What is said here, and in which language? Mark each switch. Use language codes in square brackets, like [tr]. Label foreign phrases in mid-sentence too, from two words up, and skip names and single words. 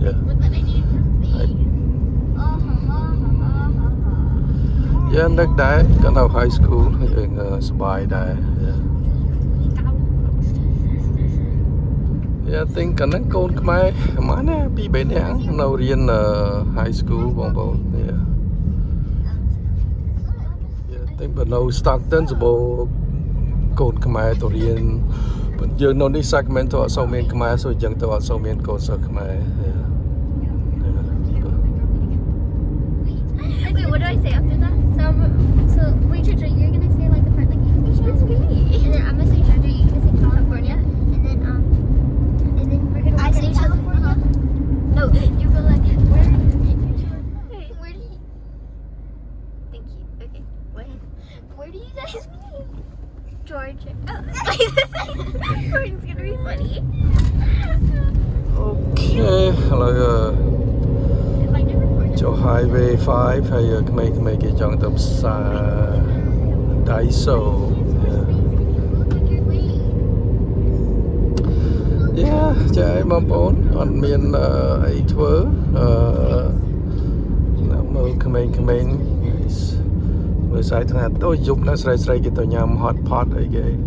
[km] យើងនឹកដែរក៏នៅ [en] high school [km] យើងសប្បាយដែរ [en] I think [km] កណ្ដឹងកូនខ្មែរប្រហែលណា2-3នាក់នៅរៀន [en] high school [km] បងប្អូន [en] I think [km] បើនៅ Stockton សម្បូរកូនខ្មែរទៅរៀនយើងនៅនេះ Sacramento អត់សូវមានខ្មែរសូវចឹងទៅអត់សូវមានកូនសិស្សខ្មែរ [en] Wait, what do I say after that? So wait, Georgia, you're gonna say like the part like English, and then I'm gonna say Georgia, you're gonna say California, and then we're gonna look at each other. No, you go like where do you? Thank you. Okay, where do you guys meet? Georgia. It's gonna be funny. [km] Okay ឥឡូវចូល Highway 5 ហើយក្មេងៗគេចង់ទៅផ្សារ Daiso ចាបងប្អូនអត់មានអីធ្វើមើលក្មេងៗមើលស្អែកថ្ងៃទៅយប់ណាស្រីគេទៅញ៉ាំ [en] hot pot [km] អីគេ